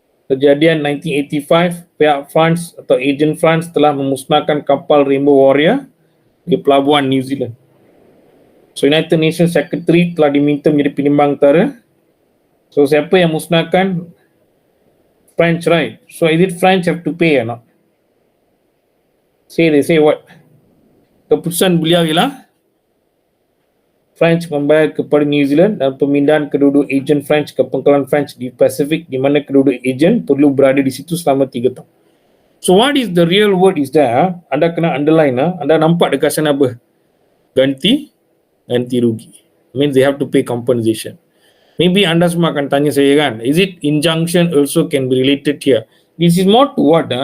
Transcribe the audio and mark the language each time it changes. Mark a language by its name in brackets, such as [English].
[Malay] Kejadian 1985, pihak France atau agent France telah memusnahkan kapal Rainbow Warrior di pelabuhan New Zealand. So United Nations Secretary telah diminta menjadi penimbang antara. So siapa yang musnahkan? French, right? [English] So is it French have to pay or not? They say what? [Malay] Keputusan beliau ialah French membayar kepada New Zealand dan pemindahan kedua-dua ejen French ke pangkalan French di Pasifik, di mana kedua-dua ejen perlu berada di situ selama 3 tahun. [English] So what is the real word is there? [Malay] Anda kena underline. Anda nampak dekat sana apa? Ganti rugi. [English] Means they have to pay compensation. Maybe [Malay] anda semua akan tanya saya kan, [English] is it injunction also can be related here? This is more to what?